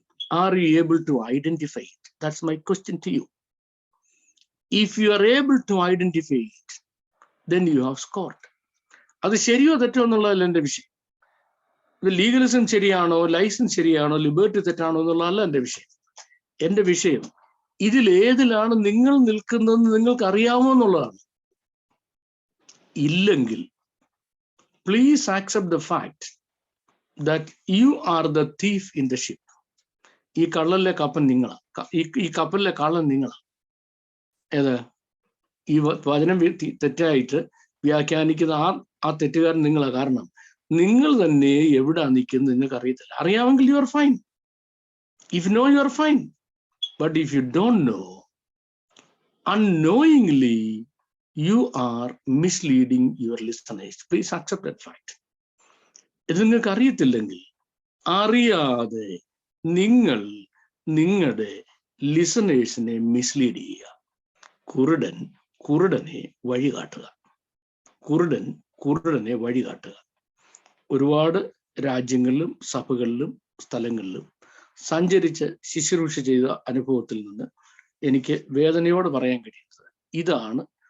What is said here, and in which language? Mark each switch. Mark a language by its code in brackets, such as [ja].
[en] Are you able to identify it? That's my question to you. If you are able to identify it, then you have scored. [ml] അത് ശരിയോ തെറ്റോ എന്നുള്ളതല്ല എൻ്റെ വിഷയം. Legalism ശരിയാണോ, licence ശരിയാണോ, ലിബർട്ടി തെറ്റാണോ എന്നുള്ളതല്ല എൻ്റെ വിഷയം. എൻ്റെ വിഷയം ഇതിലേതിലാണ് നിങ്ങൾ നിൽക്കുന്നതെന്ന് നിങ്ങൾക്ക് അറിയാമോ എന്നുള്ളതാണ്. [en] ഇല്ലെങ്കിൽ please accept the fact that you are the thief in the ship. [ml] ഈ കള്ളലിലെ കപ്പൻ നിങ്ങളാ, ഈ കപ്പലിലെ കള്ളൻ നിങ്ങളാ. ഏത് ഈ വചനം തെറ്റായിട്ട് വ്യാഖ്യാനിക്കുന്ന ആ തെറ്റുകാരൻ നിങ്ങളാ. കാരണം നിങ്ങൾ തന്നെ എവിടെ നിൽക്കുന്നത് നിങ്ങൾക്ക് അറിയത്തില്ല. അറിയാമെങ്കിൽ [en] You are fine. If know you are fine. But if you don't know, unknowingly you are misleading your listeners. Please accept that fact. [ml] ഇത് നിങ്ങൾക്ക് അറിയത്തില്ലെങ്കിൽ അറിയാതെ നിങ്ങൾ നിങ്ങളുടെ ലിസണേഴ്സിനെ മിസ്ലീഡ് ചെയ്യുക. കുരുടൻ കുരുടനെ വഴികാട്ടുക. കുരുടൻ കുരുടനെ വഴികാട്ടുക. ഒരുപാട് രാജ്യങ്ങളിലും സഭകളിലും സ്ഥലങ്ങളിലും സഞ്ചരിച്ച് ശുശ്രൂഷ ചെയ്ത അനുഭവത്തിൽ നിന്ന് എനിക്ക് വേദനയോട് പറയാൻ കഴിയുന്നത് ഇതാണ്.